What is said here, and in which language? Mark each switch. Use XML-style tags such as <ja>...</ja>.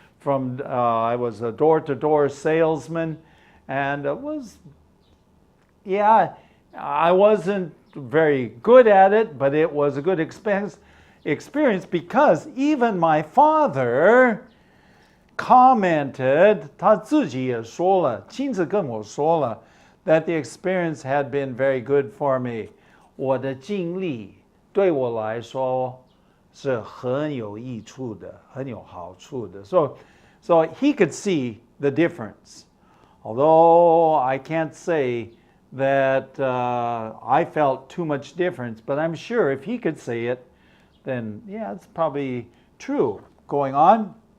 <en>I was a door-to-door salesman, and it was, yeah, I wasn't very good at it, but it was a good experience because even my father commented,</en> <zh>他自己也说了，亲自跟我说了</zh> <en>that the experience had been very good for me.</en> <zh>我的经历对我来说是很有益处的，很有好处的。</zh> <en>So he could see the difference. Although I can't say that I felt too much difference, but I'm sure if he could say it, then yeah, it's probably true. Going on.</en>